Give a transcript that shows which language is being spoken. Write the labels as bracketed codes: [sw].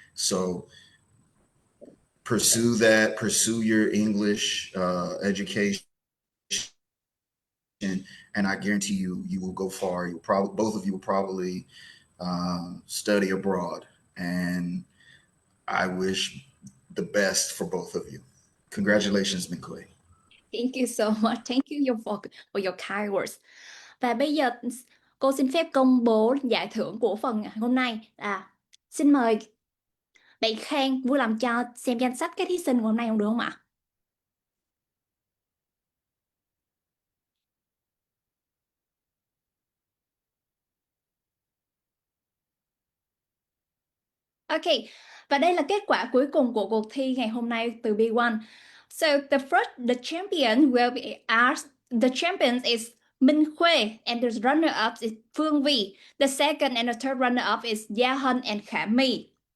[en] So pursue that, pursue your English education, and I guarantee you will go far. You'll probably, both of you will probably study abroad, and I wish the best for both of you. Congratulations, Min Quay. Thank you so much. Thank you for your kind words. [vi] Và bây giờ cô xin phép công bố giải thưởng của phần hôm nay. Xin mời bạn Khang vui lòng cho xem danh sách các thí sinh của hôm nay không được không ạ? Ok, và đây là kết quả cuối cùng của cuộc thi ngày hôm nay từ B1. [en] So the champion will be asked. The champion is Minh Khuê and the runner-up is Phương Vi. The second and the third runner-up is Gia Hân and Khả My.